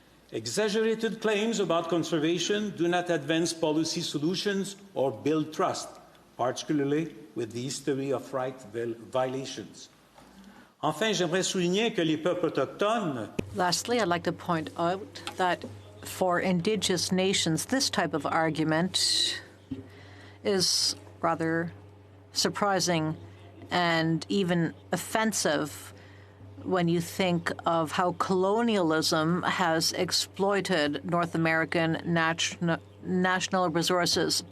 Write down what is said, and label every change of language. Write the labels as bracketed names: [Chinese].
[English] Exaggerated claims about conservation do not advance policy solutions or build trust, particularly with the history of right violations. [French] Enfin, j'aimerais souligner que les peuples autochtones. [English] Lastly, I'd like to point out that for Indigenous nations, this type of argument is rather surprising and even offensive when you think of how colonialism has exploited North American national resources.